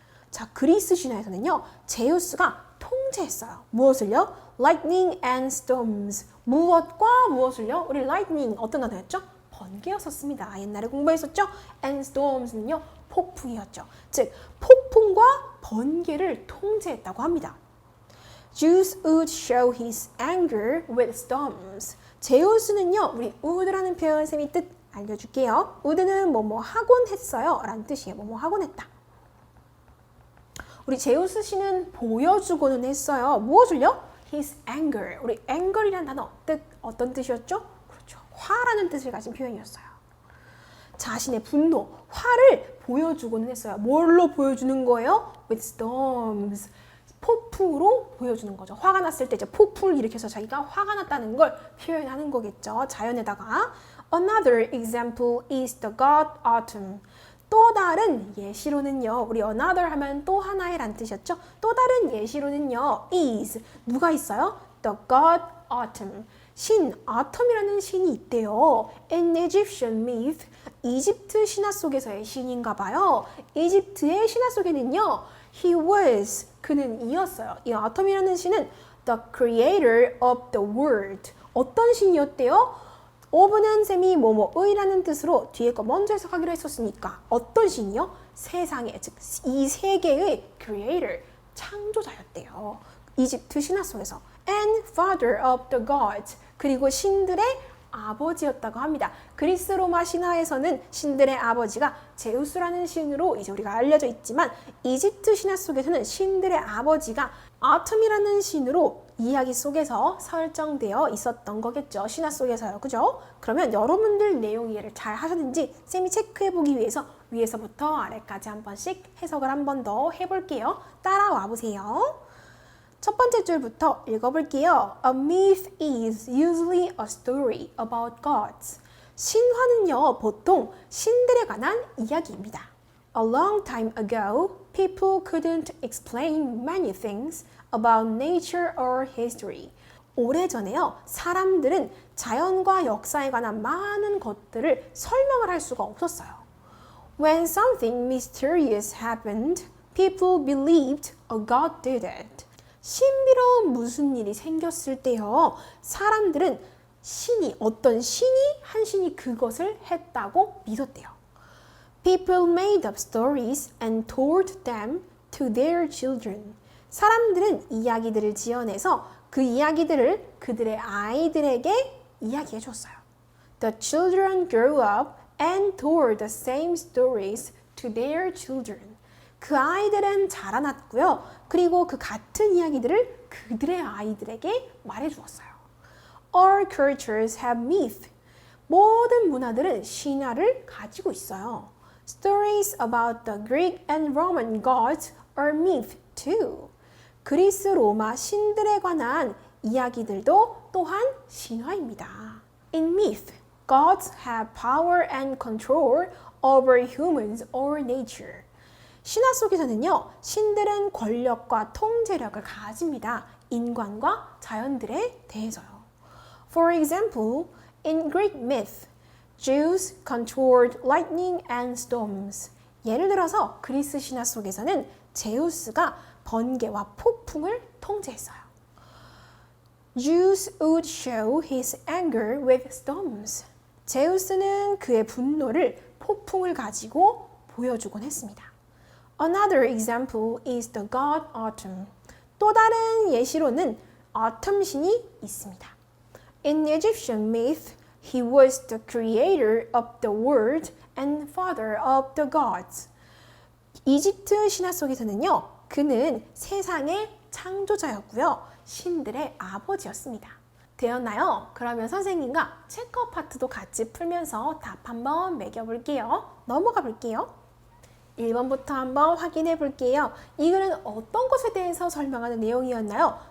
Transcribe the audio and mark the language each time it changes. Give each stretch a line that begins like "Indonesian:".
Korean: 자, 그리스 신화에서는요, 제우스가 통제했어요. 무엇을요?
English: Lightning and storms.
Korean: 무엇과 무엇을요? 우리 lightning 어떤 단어였죠? 번개였었습니다. 옛날에 공부했었죠?
English: And storms
Korean: 는요, 폭풍이었죠. 즉, 폭풍과 번개를 통제했다고 합니다.
English: Zeus would show his anger with storms.
Korean: 제우스는요, 우리 would라는 표현 쌤이 뜻 알려줄게요. would는 뭐뭐 하곤 했어요 라는 뜻이에요. 뭐뭐 하곤 했다. 우리 제우스 씨는 보여주고는 했어요. 무엇을요?
English: His anger.
Korean: 우리 anger이라는 단어 뜻 어떤 뜻이었죠? 그렇죠. 화라는 뜻을 가진 표현이었어요. 자신의 분노, 화를 보여주고는 했어요. 뭘로 보여주는 거예요?
English: With storms.
Korean: 폭풍으로 보여주는 거죠. 화가 났을 때 이제 폭풍을 일으켜서 자기가 화가 났다는 걸 표현하는 거겠죠. 자연에다가.
English: Another example is the god autumn.
Korean: 또 다른 예시로는요. 우리 another 하면 또 하나의 란 뜻이었죠. 또 다른 예시로는요. is. 누가 있어요?
English: The god autumn.
Korean: 신, autumn이라는 신이 있대요.
English: In Egyptian myth.
Korean: 이집트 신화 속에서의 신인가 봐요. 이집트의 신화 속에는요.
English: He was.
Korean: 그는 이었어요. 이 autumn이라는 신은
English: the creator of the world.
Korean: 어떤 신이었대요? of는 쌤이 뭐뭐의라는 뜻으로 뒤에 거 먼저 해석하기로 했었으니까 어떤 신이요? 세상의, 즉 이 세계의 creator, 창조자였대요. 이집트 신화 속에서
English: and father of the gods.
Korean: 그리고 신들의 아버지였다고 합니다. 그리스 로마 신화에서는 신들의 아버지가 제우스라는 신으로 이제 우리가 알려져 있지만 이집트 신화 속에서는 신들의 아버지가 아툼이라는 신으로 이야기 속에서 설정되어 있었던 거겠죠. 신화 속에서요. 그죠? 그러면 여러분들 내용 이해를 잘 하셨는지 쌤이 체크해 보기 위해서 위에서부터 아래까지 한 번씩 해석을 한 번 더 해볼게요. 따라와 보세요. 첫 번째 줄부터 읽어볼게요.
English: A myth is usually a story about gods.
Korean: 신화는요, 보통 신들에 관한 이야기입니다.
English: A long time ago, people couldn't explain many things about nature or history.
Korean: 오래전에요, 사람들은 자연과 역사에 관한 많은 것들을 설명을 할 수가 없었어요.
English: When something mysterious happened, people believed a god did it.
Korean: 신비로운 무슨 일이 생겼을 때요, 사람들은 어떤 신이 한 신이 그것을 했다고 믿었대요.
English: People made up stories and told them to their children.
Korean: 사람들은 이야기들을 지어내서 그 이야기들을 그들의 아이들에게 이야기해 줬어요.
English: The children grew up and told the same stories to their children.
Korean: 그 아이들은 자라났고요. 그리고 그 같은 이야기들을 그들의 아이들에게 말해 주었어요.
English: All cultures have myth.
Korean: 모든 문화들은 신화를 가지고 있어요.
English: Stories about the Greek and Roman gods are myth too.
Korean: 그리스 로마 신들에 관한 이야기들도 또한 신화입니다.
English: In myth, gods have power and control over humans or nature.
Korean: 신화 속에서는요, 신들은 권력과 통제력을 가집니다. 인간과 자연들에 대해서요.
English: For example, in Greek myth, Zeus controlled lightning and storms.
Korean: 예를 들어서 그리스 신화 속에서는 제우스가 번개와 폭풍을 통제했어요.
English: Zeus would show his anger with storms.
Korean: 제우스는 그의 분노를 폭풍을 가지고 보여주곤 했습니다.
English: Another example is the god Autumn.
Korean: 또 다른 예시로는 Autumn 신이 있습니다.
English: In Egyptian myth, he was the creator of the world and father of the gods.
Korean: 이집트 신화 속에서는요, 그는 세상의 창조자였고요, 신들의 아버지였습니다. 되었나요? 그러면 선생님과 체크업 파트도 같이 풀면서 답 한번 매겨볼게요. 넘어가 볼게요. 1번부터 한번 확인해 볼게요. 이 글은 어떤 것에 대해서 설명하는 내용이었나요?